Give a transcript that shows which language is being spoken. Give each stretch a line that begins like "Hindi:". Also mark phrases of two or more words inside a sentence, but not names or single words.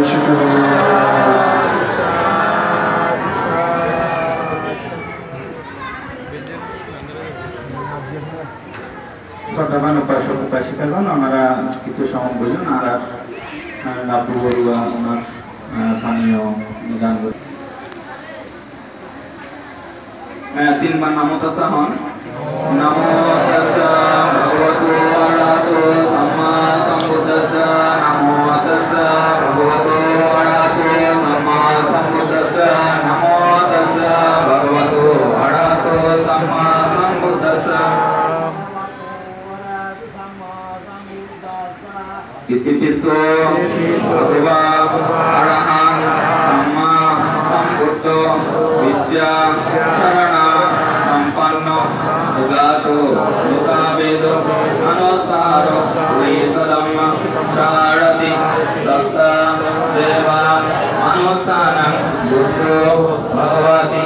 Bangla: শ্রদ্ধাবান উপাসক উপাসিকাগণ, ওনারা কিছু সময় বুঝুন। আর লাভু বড়ুয়া ওনার পানীয় দান করে তিনবার
Pali: নামো তাসা
Bangla: হন।
Pali: নমো তাসা ভগবতো আরাহতো সাম্মা সম্বুদ্ধাস্সা। নমো তাসা ভগবতো আরাহতো সাম্মা সম্বুদ্ধাস্সা। নমো তাসা ভগবতো আরাহতো সাম্মা সম্বুদ্ধাস্সা। ইতিপিসো ভগবা আরাহাং সাম্মা সম্বুদ্ধ বিদ্যা শরণা সম্পন্ন সুগাতো লোকাবেদ অনুত্তার পুরীসদম্ম শারতি সপ্তা দেবা অনুত্থানং বুদ্ধো ভগবতি